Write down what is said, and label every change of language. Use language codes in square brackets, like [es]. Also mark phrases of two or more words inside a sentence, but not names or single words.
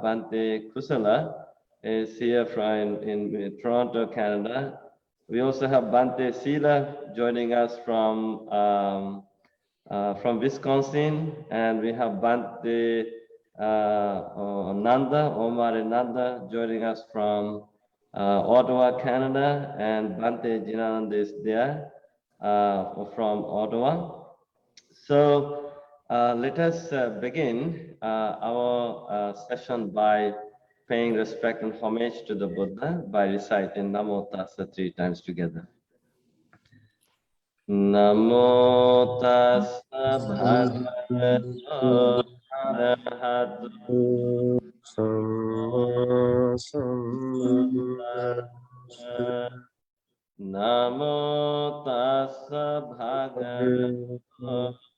[en] Bhante Kusala is here from in Toronto, Canada, We also have Bante Sila joining us from Wisconsin, and we have Bante Nanda, Omar and Nanda joining us from Ottawa, Canada, and Bante Jinanand is there from Ottawa. So let us begin our session by paying respect and homage to the Buddha by reciting [pi] Namo Tassa [en] 3 times together. [pi] Namo Tassa Bhagavato Arahato Namo Tassa Bhagavato